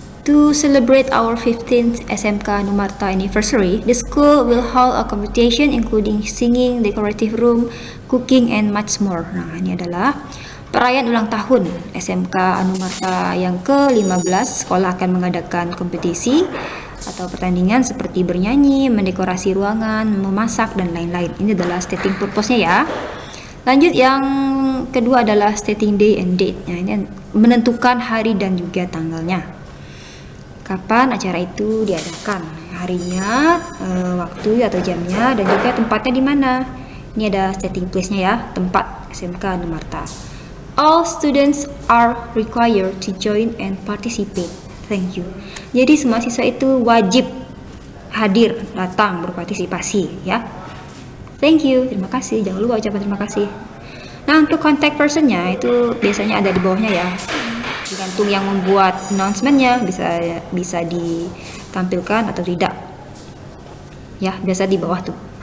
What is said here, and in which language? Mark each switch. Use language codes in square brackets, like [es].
[en] To celebrate our 15th SMK Numarta anniversary, the school will hold a competition including singing, decorative room, cooking, and much more. [id] Nah, ini adalah perayaan ulang tahun SMK Numarta yang ke-15. Sekolah akan mengadakan kompetisi atau pertandingan seperti bernyanyi, mendekorasi ruangan, memasak, dan lain-lain. Ini adalah stating purpose-nya ya. Lanjut, yang kedua adalah [en] stating day and date. [id] Nah, ini menentukan hari dan juga tanggalnya. Kapan acara itu diadakan, harinya, waktu atau jamnya, dan juga tempatnya di mana. Ini ada stating place-nya ya, tempat SMK Numarta. [en] All students are required to join and participate. Thank you. [id] Jadi semua siswa itu wajib hadir, datang, berpartisipasi ya. [en] Thank you, [id] terima kasih. Jangan lupa ucapan terima kasih. Nah, untuk contact person-nya itu biasanya ada di bawahnya ya. Tergantung yang membuat announcement-nya, bisa ditampilkan atau tidak. Ya, biasa di bawah tuh.